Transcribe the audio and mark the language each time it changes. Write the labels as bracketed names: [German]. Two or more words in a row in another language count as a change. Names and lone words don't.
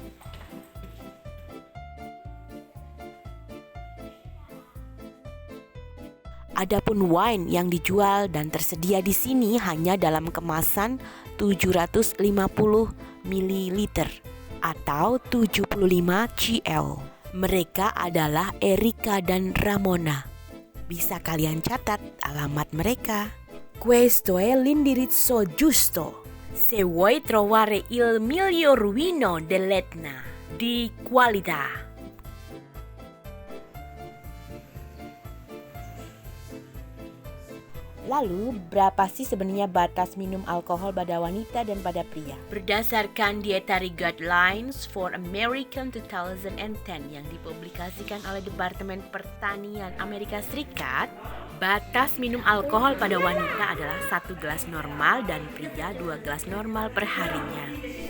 [Indonesian] Adapun wine yang dijual dan tersedia di sini hanya dalam kemasan 750 ml atau 75 cl. Mereka adalah Erika dan Ramona. Bisa kalian catat alamat mereka. [Italian] Questo è l'indirizzo giusto se vuoi trovare il miglior vino dell'Etna di qualità. [Indonesian] Lalu, berapa sih sebenarnya batas minum alkohol pada wanita dan pada pria? Berdasarkan Dietary Guidelines for American 2010 yang dipublikasikan oleh Departemen Pertanian Amerika Serikat, batas minum alkohol pada wanita adalah 1 gelas normal dan pria 2 gelas normal per harinya.